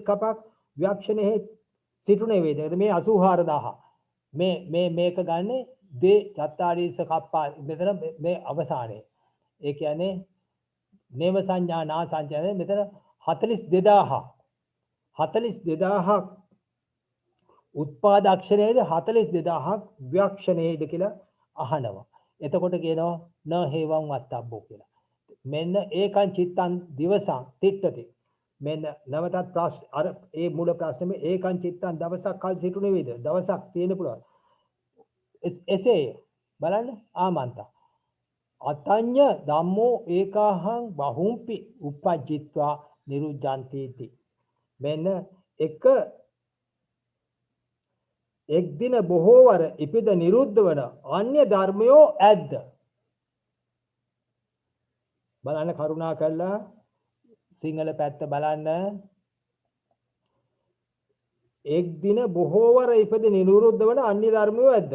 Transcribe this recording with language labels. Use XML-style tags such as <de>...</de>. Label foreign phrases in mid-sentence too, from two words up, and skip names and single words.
<si>කපක් ව්‍යක්ෂණෙහි සිටුනේ වේද මේ 84000 මේක ගන්න දේ 40 කප්පා මෙතන මේ අවසානයේ ඒ කියන්නේ</si> <pi>නේව සංඥා නා සංඥා</pi> <si>මෙතන 42000ක් උත්පාදක්ෂණයේද 42000ක් ව්‍යක්ෂණයේද කියලා අහනවා. එතකොට කියනවා</si> <pi>න හේවං වත්තබ්බෝ</pi> <si>කියලා. මෙන්න</si> <pi>ඒකං චිත්තං දිවසං තිට්ඨති.</pi> <si>මෙන්න නවතත් ප්‍රශ්න අර ඒ මූල ප්‍රශ්නේ</si> <pi>ඒකං චිත්තං</pi> <si>දවසක් කල් සිටුනේ වේද? දවසක් තියෙන පුළුවන්. එසේ බලන්න ආමන්තා.</si> <pi>අතඤ්ඤ ධම්මෝ ඒකාහං බහුම්පි uppajjitva niruddhanti.</pi> <si>මෙන්න එක් දින බොහෝ වර ඉපිද නිරුද්ධ වන අන්‍ය ධර්මයෝ ඇද්ද? බලන්න කරුණා කරලා සිංහල පැත්ත බලන්න. එක් දින බොහෝ වර ඉපිද නිරුද්ධ වන අන්‍ය ධර්මයෝ ඇද්ද?</si>